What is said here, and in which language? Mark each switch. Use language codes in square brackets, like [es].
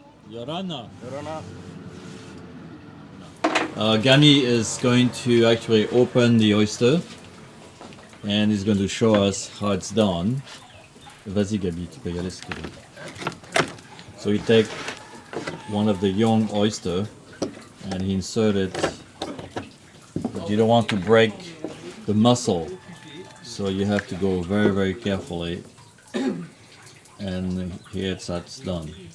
[en] Yoranna. Gani is going to actually open the oyster, and he's going to show us how it's done. [fr] Vas-y Gabi, tu peux y aller si tu veux. [en] So you take one of the young oyster and he insert it, but you don't want to break the muscle, so you have to go very, very carefully, and here that's done.